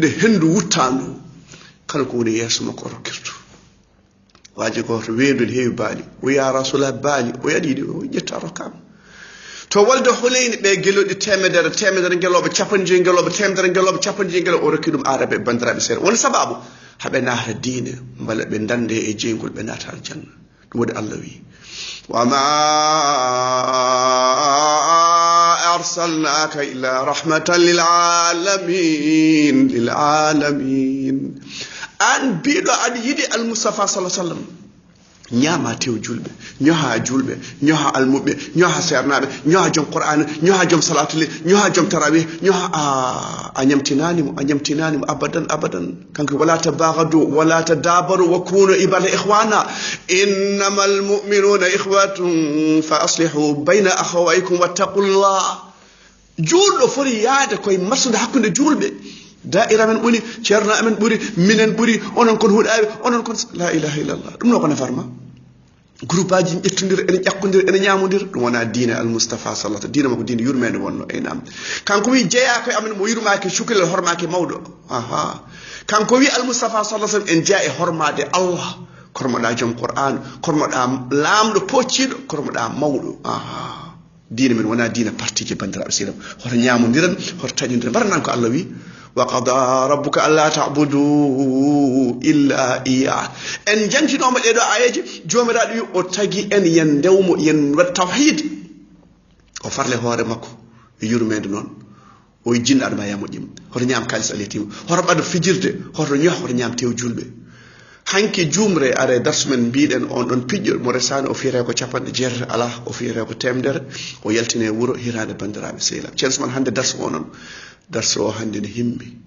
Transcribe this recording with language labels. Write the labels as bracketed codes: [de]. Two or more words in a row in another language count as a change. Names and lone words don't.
[ff] nde hendu wuttandu kala ko woni yeeso makko o rokkirtu waji goto weedude heewi baali o [ar] يا رسول الله [ff] baali o yaɗiɗi o ƴetta rokkama to walde Huleyni ɓe geloɗi temedere geloɓe capanɗe geloɓe temedere geloɓe capanɗe geloɓe o rokki ɗum araɓe e bandiraɓe seeɗa woni sababu haɓe naata diine mbala ɓe dande e jeygol ɓe naata aljanna ɗum waɗi Allah wi [ar] وما أرسلناك إلا رحمة لل [ff] alamin an biɗo aɗa yiɗi al Mustafa [ar] صلى الله عليه وسلم [ff] ñaama tew julɓe ñoha julɓe ñoha almuɓe ñoha sernaɓe ñoha joom Qur'an ñoha joom salatuli ñoha joom tarawih ñoha a ñamtinanimo abadan kanko [ar] ولا تباغضوا ولا تدابروا وكونوا عباد إخوانا إنما المؤمنون إخوة فأصلحوا بين أخويكم واتقوا الله [ff] julɗo foti yaade koye masude hakkude julɓe da'ira men ɓuri ceerno amen ɓuri minen ɓuri onon kon huuɗaɓe onon kon [ar] لا إله إلا الله [ff] ɗum no ko nafarma groupe aji ƴettodira ene ƴakkodira ene ñamodira ɗum wona diine al Mustafa [ar] صلى الله عليه [ff] diine makko diine yurmede wonno nam kanko wi jeeya koye amen mo yurmaki cukalel hormaki mawɗo kanko wi al Mustafa [ar] صلى الله عليه [ff] en jeeya e hormade Allah kormoɗa joom Qur'an kormoɗa lamɗo pocciɗo kormoɗa mawɗo diine men wona diine partije bandiraɓe seeɗam hoto ñamodiran hoto taƴodiran mbaɗanan ko Allah wi [ar] وقضى ربك ألا تعبدوا إلا إياه [ff] en jantinoma ɗeɗo ayeji jomiraɗo wi o tagi en yen dewmo yen wat tawhid o farle hoore makko e yurmede noon o jinno aɗa ma ya moƴƴima hoto ñaam kalis aletima hoto ɓaɗa fijirde hoto ñoh hoto ñaam tew julɓe hanki jumre are darsumen mbiɗen on ɗon piƴƴo mo resani o fiyete ko capanɗe jeetati ala o fiyete ko temedere o yaltine wuuro hirade bandiraɓe sehilaɓe ceerno man hande darsu o noon darsu o hande ne himmi